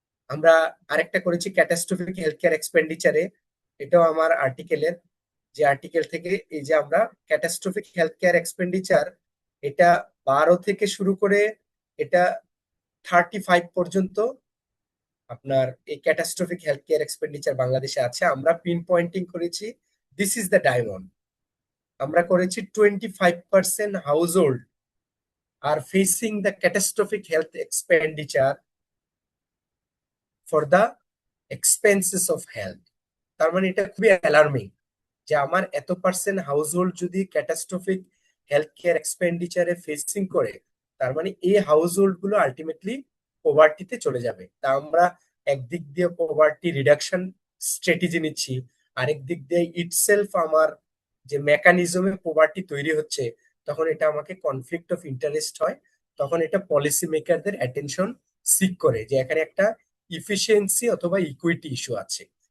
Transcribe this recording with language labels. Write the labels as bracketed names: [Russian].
[Bangla] আমরা আরেকটা করেছি ক্যাটাস্ট্রফিক হেলথ কেয়ার এক্সপেন্ডিচারে, এটাও আমার আর্টিকেলের, যে আর্টিকেল থেকে এই যে আমরা ক্যাটাস্ট্রফিক হেলথ কেয়ার এক্সপেন্ডিচার, এটা 12 থেকে শুরু করে এটা 35 পর্যন্ত আপনার এই ক্যাটাস্ট্রফিক হেলথ কেয়ার এক্সপেন্ডিচার বাংলাদেশে আছে। আমরা পিন পয়েন্টিং করেছি [English] This is the diamond. [Bangla] আমরা করেছি 25% house hold [English] are facing the catastrophic health expenditure for the expenses of health. [Bangla] তার মানে এটা খুবই অ্যালার্মিং যে আমার এত পার্সেন্ট হাউসহোল্ড যদি ক্যাটাস্ট্রফিক হেলথ কেয়ার এক্সপেন্ডিচারে ফেসিং করে, তার মানে এই হাউসহোল্ড গুলো আলটিমেটলি পভার্টিতে চলে যাবে। তা আমরা একদিক দিয়ে পভার্টি রিডাকশন স্ট্র্যাটেজি নিচ্ছি, আরেক দিক দিয়ে ইটসেলফ আমার যে মেকানিজমে পভার্টি তৈরি হচ্ছে, তখন এটা আমাকে কনফ্লিক্ট অফ ইন্টারেস্ট হয়, তখন এটা পলিসি মেকারদের অ্যাটেনশন সিক করে যে এখানে একটা ইফিসিয়েন্সি অথবা ইকুইটি ইস্যু আছে।